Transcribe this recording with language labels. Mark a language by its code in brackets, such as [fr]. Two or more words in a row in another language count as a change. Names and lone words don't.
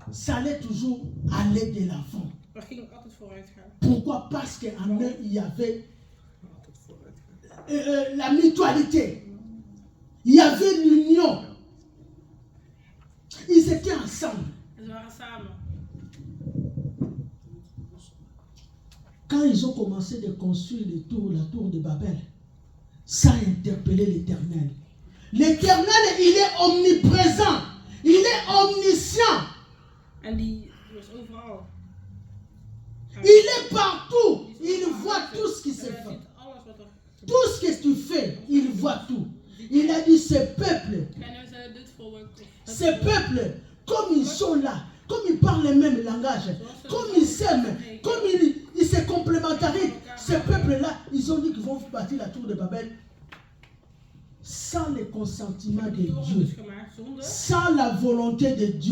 [fr] ça allait toujours aller de l'avant. [nl] We gingen altijd vooruit gaan. [fr] Pourquoi? Parce qu'en eux, il y avait la mutualité. Il y avait l'union. Ils étaient ensemble. [nl] En ze waren samen. [fr] Quand ils ont commencé de construire la tour de Babel, ça a interpellé l'Éternel. L'Éternel, il est omniprésent. Il est omniscient. [nl] En die was overal. [fr] Il est partout. Il voit tout ce qui se [nl] Hij [fr] fait. [nl] ziet alles wat er gebeurt. [fr] Tout ce que tu fais, il voit tout. Il a dit, ce peuple, [nl] En hij zei dit volk. [fr] ces peuples, comme ils sont là, comme ils parlent le même langage, comme ils s'aiment, comme ils se complémentarisent, ces peuples-là, ils ont dit qu'ils vont bâtir la tour de Babel sans le consentement de Dieu, sans la volonté de Dieu.